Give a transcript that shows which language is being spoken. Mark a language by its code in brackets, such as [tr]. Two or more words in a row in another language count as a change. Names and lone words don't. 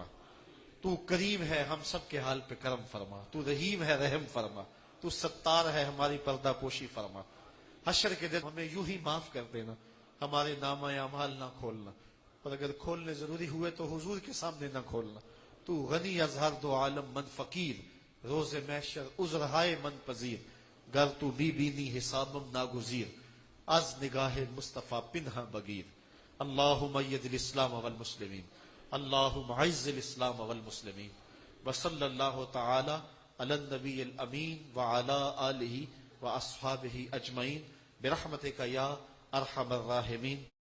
[ur] تو کریم ہے، ہم سب کے حال پہ کرم فرما، تو رحیم ہے، رحم فرما، تو ستار ہے، ہماری پردہ پوشی فرما۔ حشر کے دن ہمیں یوں ہی معاف کر دینا، ہمارے نامہ اعمال نہ کھولنا، اور اگر کھولنے ضروری ہوئے تو حضور کے سامنے نہ کھولنا۔ [fa] تو غنی از ہر دو عالم من فقیر، روز محشر عذرہائے من پذیر، گر تو بی بینی حسابم ناگزیر، از نگاہ مصطفیٰ پنہا بگیر۔ [ar] اللہم اید الاسلام والمسلمین، اللہم اعز الاسلام والمسلمین، وصلی اللہ تعالی علی النبی الامین وعلی آلہ واصحابہ اجمعین برحمتک یا ارحم الراحمین۔